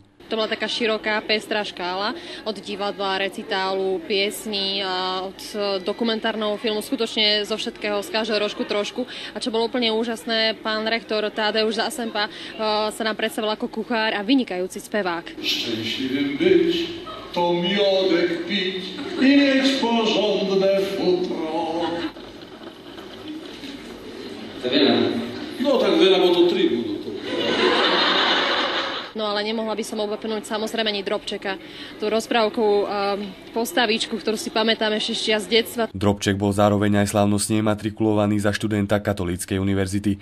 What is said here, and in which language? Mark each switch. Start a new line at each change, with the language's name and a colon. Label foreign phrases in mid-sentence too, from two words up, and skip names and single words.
Slovak: To bola taká široká, pestrá škála od divadla, recitálu, piesní, od dokumentárneho filmu, skutočne zo všetkého, z každého rožku trošku. A čo bolo úplne úžasné, pán rektor Tadeusz Zasempa sa nám predstavil ako kuchár a vynikajúci spevák.
Polish: Szczęśliwym być, to miodek pić i mieć porządne futro.
Slovak: To veľa? No tak veľa, bo to 3 budú. No ale nemohla by som obapnúť samozrejme ani Drobčeka, tú rozprávku, postavičku, ktorú si pamätám ešte z detstva. Drobček bol zároveň aj slávnostne matrikulovaný za študenta Katolíckej univerzity.